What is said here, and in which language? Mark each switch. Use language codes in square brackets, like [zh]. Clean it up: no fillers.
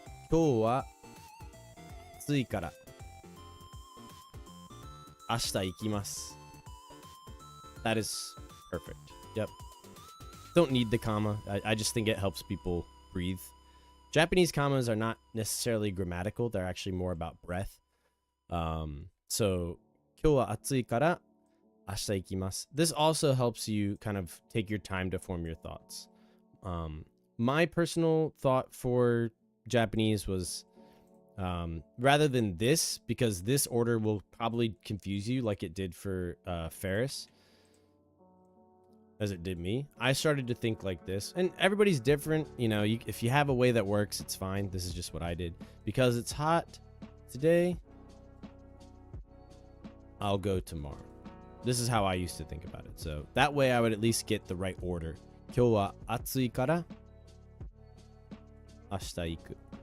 [ja] 今日は暑いから明日行きます。 [en] That is perfect. Yep. Don't need the comma. I just think it helps people breathe. Japanese commas are not necessarily grammatical. They're actually more about breath. So, [ja] 今日は暑いから明日行きます. [en] This also helps you kind of take your time to form your thoughts. My personal thought for Japanese was rather than this, because this order will probably confuse you like it did for Ferris, as it did me. I started to think like this, and everybody's different. You know, if you have a way that works, it's fine. This is just what I did. Because it's hot today, I'll go tomorrow. This is how I used to think about it. So that way I would at least get the right order. [ja] 今日は暑いから明日行く。